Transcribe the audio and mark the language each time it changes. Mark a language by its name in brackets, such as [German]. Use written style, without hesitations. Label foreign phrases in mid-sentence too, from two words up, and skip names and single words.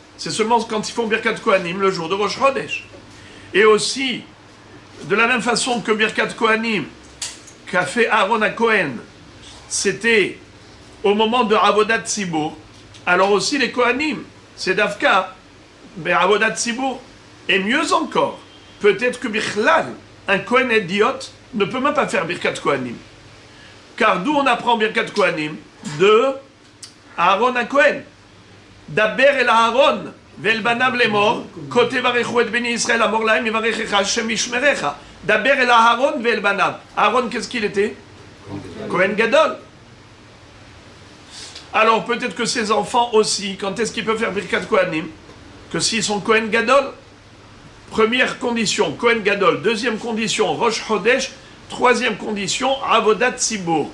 [French] C'est seulement quand ils font [Hebrew] ברכת כהנים, [French] le jour de [Hebrew] ראש חודש. [French] Et aussi, de la même façon que [Hebrew] ברכת כהנים, [French] qu'a fait Aaron à Cohen, c'était au moment de [Hebrew] עבודת ציבור, [French] alors aussi les Kohanim, c'est Davka, mais [Hebrew] עבודת ציבור. [French] Et mieux encore, peut-être que Bichlal, un Kohen idiote, ne peut même pas faire [Hebrew] ברכת כהנים. [French] Car d'où on apprend [Hebrew] ברכת כהנים? [French] De Aaron à Cohen. [Hebrew] דבר אל אהרן ואל בניו לאמר כה תברכו את בני ישראל אמור להם יברכך השם וישמרך. דבר אל אהרן ואל בניו. [French] Aaron, qu'est-ce qu'il était? [Hebrew] כהן גדול. [French] Alors peut-être que ses enfants aussi, quand est-ce qu'ils peuvent faire [Hebrew] ברכת כהנים? [French] Que s'ils sont [Hebrew] כהן גדול. [French] Première condition, [Hebrew] כהן גדול. [French] Deuxième condition, [Hebrew] ראש חודש. [French] Troisième condition, [Hebrew] עבודת ציבור.